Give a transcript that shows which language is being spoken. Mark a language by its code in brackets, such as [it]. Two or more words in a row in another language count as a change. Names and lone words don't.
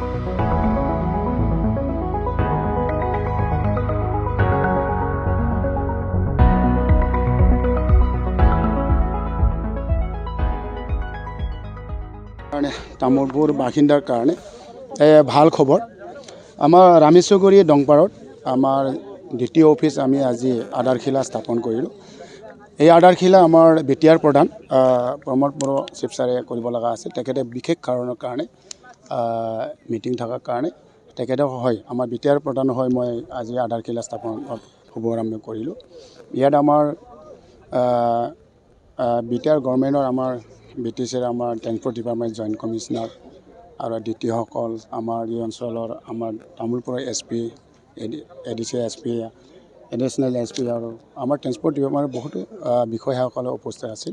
[as] তামুলপুৰ বাসিন্দাৰ কাৰণে ভাল খবৰ আমাৰ ৰামেশ্বৰগুৰি দংপাৰত আমাৰ দ্বিতীয় অফিচ আমি আজি আধাৰশিলা স্থাপন কৰিলোঁ। এই आधारशिला আমাৰ বিটিআৰ প্ৰধান প্ৰমোদ বৰ' চিফ ছাৰে কৰিব লগা আছে। তেখেতে বিশেষ কাৰণৰ কাৰণে মিটিং থকাৰ কাৰণে তেখেতে হয় আমাৰ বিটিআৰ প্ৰধান হয় মই আজি आधारशिला স্থাপন শুভাৰম্ভ কৰিলো। ইয়াত আমাৰ বিটিআৰ গভৰ্ণমেণ্টৰ আমাৰ বিটিচিৰ আমাৰ [en] transport department joint commissioner [as] আৰু দ্বিতীয়সকল আমাৰ এই অঞ্চলৰ আমাৰ তামোলপুৰৰ [en] SP ADC SP additional SP [as] আৰু আমাৰ [en] transport department [as] বহুতো বিষয়াসকলে উপস্থিত আছিল।